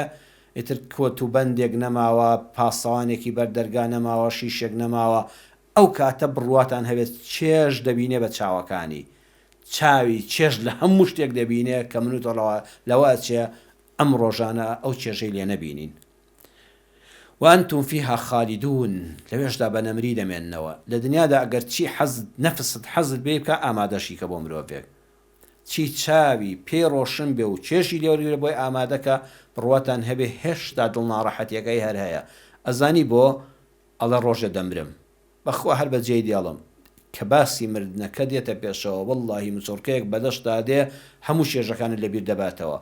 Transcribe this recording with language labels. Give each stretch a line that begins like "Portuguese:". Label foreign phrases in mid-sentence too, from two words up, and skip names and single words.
Central Kurdish: ئیتر کۆت و بەندێک نەماوە، پاسەوانێکی بەردەرگا نەماوە، شیشێک نەماوە. ئەو کاتە بڕواتان هەبێت چێژ دەبینێ بە چاوەکانی، چاوی چێژ لە هەموو شتێک دەبینێ کە منوتەڵەوە لەوە چێ ئەم ڕۆژانە ئەو چێژەی لێ نەبینین.
Arabic: وأنتم فيها خالدون.
Central Kurdish: لەوێشدا بە نەمری دەمێننەوە. لە دنیادا ئەگەر چی حەزت نەفست حەزت بێ بکە، ئامادەشی کە بۆ مرۆڤێک چی چاوی پێی ڕۆشن بێ و چێژی لێوەرگرە بۆی ئامادەکە، بڕواتان هەبێ هێشتا دڵناڕەحەتیەکەی هەر هەیە. ئەزانی بۆ ئەڵە ڕۆژە دەمرم، بەخوا هەر بەجێی دێڵم کە باسی مردنەکە دێتە پێشەوە، وەڵڵاهی مچۆرکەیەک بەدەشتا دێ هەموو شێژەکانت لەبیر دەباتەوە.